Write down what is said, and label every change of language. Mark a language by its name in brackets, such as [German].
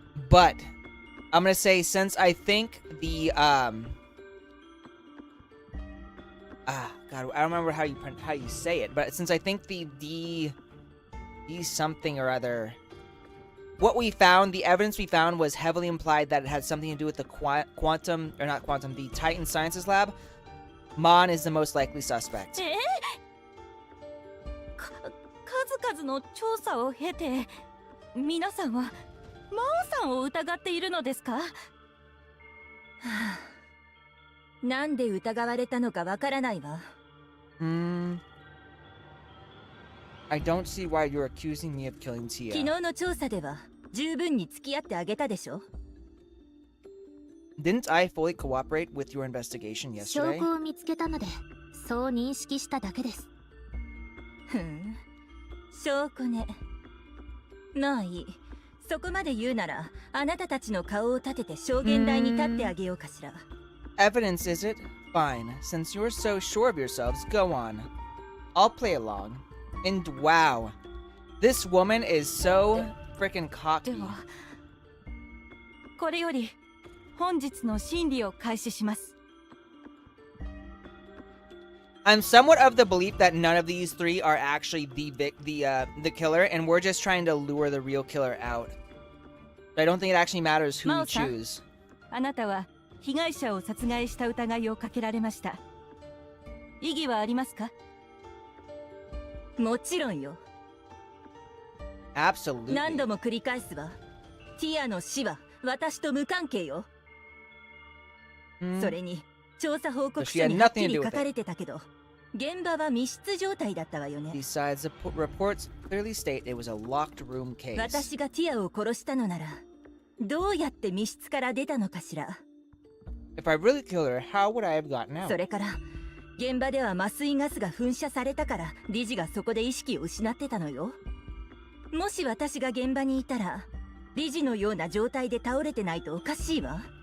[English] But I'm gonna say, since I think the God, I don't remember how you say it, but since I think the something or other, what we found, the evidence we found was heavily implied that it had something to do with the the Titan Sciences Lab. Mon is the most likely suspect. [Japanese] 数々の調査を経て、皆さんはマオさんを疑っているのですか？はあ、なんで疑われたのかわからないわ。 [English] I don't see why you're accusing me of killing Tia. [Japanese] 昨日の調査では十分に付き合ってあげたでしょ。 [English] Didn't I fully cooperate with your investigation yesterday? [Japanese] 証拠を見つけたので、そう認識しただけです。証拠ね。まあいい。そこまで言うなら、あなたたちの顔を立てて証言台に立ってあげようかしら。 [English] Evidence, is it? Fine. Since you're so sure of yourselves, go on. I'll play along. And wow, this woman is so freaking cocky. [Japanese] では、これより本日の審理を開始します。 [English] I'm somewhat of the belief that none of these three are actually the killer, and we're just trying to lure the real killer out. But I don't think it actually matters who we choose. [Japanese] あなたは被害者を殺害した疑いをかけられました。異議はありますか？もちろんよ。 [English] Absolutely. [Japanese] 何度も繰り返すわ。ティアの死は私と無関係よ。それに調査報告書にはっきり書かれてたけど、現場は密室状態だったわよね。 [English] Besides, the reports clearly state it was a locked room case. [Japanese] 私がティアを殺したのなら、どうやって密室から出たのかしら。 [English] If I really killed her, how would I have gotten out? [Japanese] それから現場では麻酔ガスが噴射されたから理事がそこで意識を失ってたのよ。もし私が現場にいたら理事のような状態で倒れてないとおかしいわ。